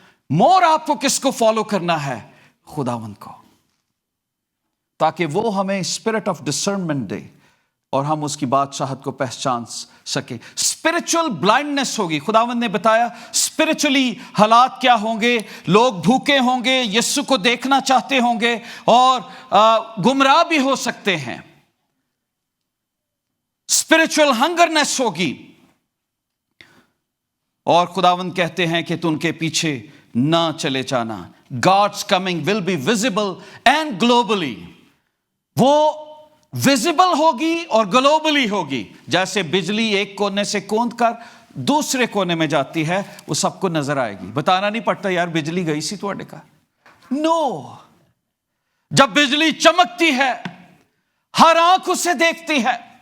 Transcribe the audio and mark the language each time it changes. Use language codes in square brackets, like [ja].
[ur] مور آپ کو کس کو فالو کرنا ہے؟ خداوند کو, تاکہ وہ ہمیں اسپرٹ آف ڈسرنمنٹ دے اور ہم اس کی بادشاہت کو پہچان سکیں. اسپرچل بلائنڈنس ہوگی. خداوند نے بتایا اسپرچلی حالات کیا ہوں گے. لوگ بھوکے ہوں گے, یسوع کو دیکھنا چاہتے ہوں گے, اور گمراہ بھی ہو سکتے ہیں. اسپرچل ہنگرنس ہوگی. اور خداوند کہتے ہیں کہ تم ان کے پیچھے نہ چلے جانا. [en] God's coming will be visible and globally. [ur] وہ ویزیبل ہوگی اور گلوبلی ہوگی. جیسے بجلی ایک کونے سے کوند کر دوسرے کونے میں جاتی ہے, وہ سب کو نظر آئے گی. بتانا نہیں پڑتا یار بجلی گئی سی تھوڑے کا. نو, جب بجلی چمکتی ہے ہر آنکھ اسے دیکھتی ہے.